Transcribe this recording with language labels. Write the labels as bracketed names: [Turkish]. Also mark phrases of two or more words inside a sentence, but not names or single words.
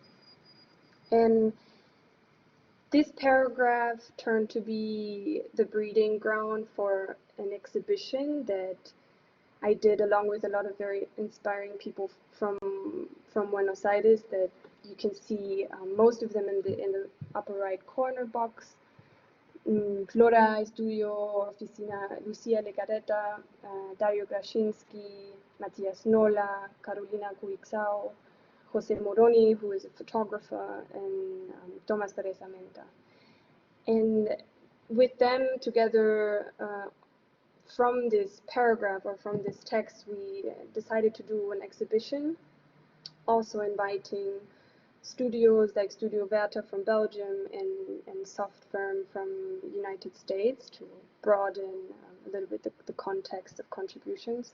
[English] And this paragraph turned to be the breeding ground for an exhibition that I did along with a lot of very inspiring people from Buenos Aires that you can see most of them in the upper right corner box. Palca Estudio, Oficina, Lucia Legareta, Dario Grashinsky, Matias Nola, Carolina Cuixao, Jose Moroni, who is a photographer, and Thomas Teresa Menta. And with them together, from this paragraph or from this text, we decided to do an exhibition, also inviting studios like Studio Verta from Belgium and Soft Firm from the United States to broaden a little bit the context of contributions.